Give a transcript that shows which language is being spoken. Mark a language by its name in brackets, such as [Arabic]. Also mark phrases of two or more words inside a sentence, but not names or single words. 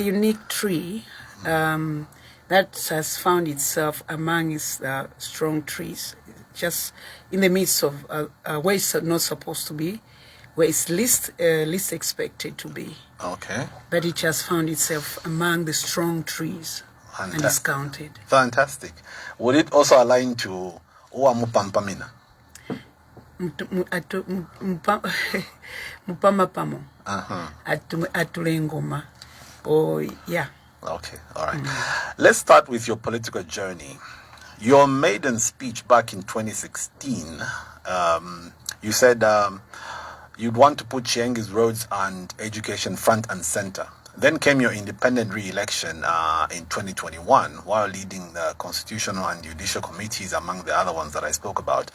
[English] A unique tree that has found itself among its strong trees, just in the midst of where it's not supposed to be, where it's least expected to be. Okay. But it just found itself among the strong trees. Fantastic. And is counted. Fantastic. Would it also align to Uamupampamina? Mupamapamo. Atulengoma. Oh, yeah. Okay, all right. Let's start with your political journey. Your maiden speech back in 2016, you said you'd want to put Chiengi's roads and education front and center. Then came your independent re-election in 2021 while leading the constitutional and judicial committees, among the other ones that I spoke about.